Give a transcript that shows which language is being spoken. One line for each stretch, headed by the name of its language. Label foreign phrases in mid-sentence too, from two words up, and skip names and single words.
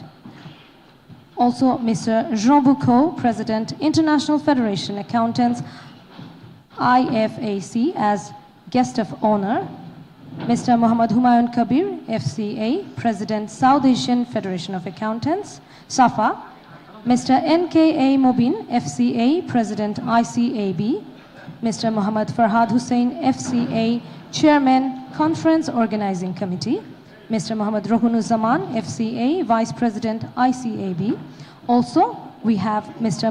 English: Also, Mr. Jean Boucaud, President, International Federation Accountants, IFAC, as guest of honor. Mr. Muhammad Humayun Kabir, FCA, President, South Asian Federation of Accountants, SAFA. Mr. NKA Mobin, FCA, President, ICAB. Mr. Muhammad Farhad Hussain, FCA, Chairman, Conference Organizing Committee. Mr. Muhammad Rohunuzzaman, FCA, Vice President, ICAB. Also, we have Mr.